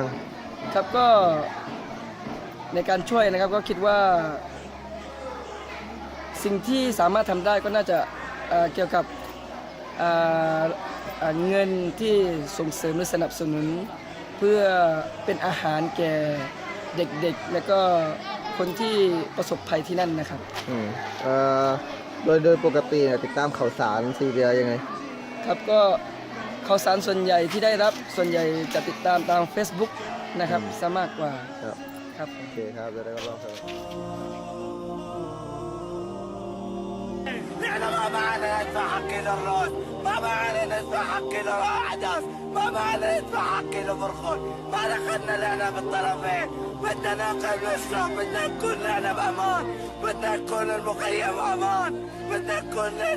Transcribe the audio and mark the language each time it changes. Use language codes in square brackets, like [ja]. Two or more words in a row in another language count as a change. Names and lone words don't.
[th] ครับก็ในการช่วยนะครับก็คิดว่าสิ่งที่สามารถทำได้ก็น่าจะเกี่ยวกับเงินที่ส่งเสริมหรือสนับสนุนเพื่อเป็นอาหารแก่เด็กๆและก็คนที่ประสบภัยที่นั่นนะครับ โดยปกติติดตามข่าวสารซีเรียยังไง ครับก็ข่าวสารส่วนใหญ่ที่ได้รับส่วนใหญ่จะติดตามทาง Facebook นะครับซะมากกว่าครับ โอเคครับจะได้ก็รอครับ [ar] نحن ما معنا ندفع حق للراس ما معنا ندفع حق للأحداث ما معنا ندفع حق للفرخون ما دخلنا لنا بالطرفين بدنا ناكل ونشرب بدنا نكون لنا بأمان بدنا نكون المخيم أمان بدنا نكون لنا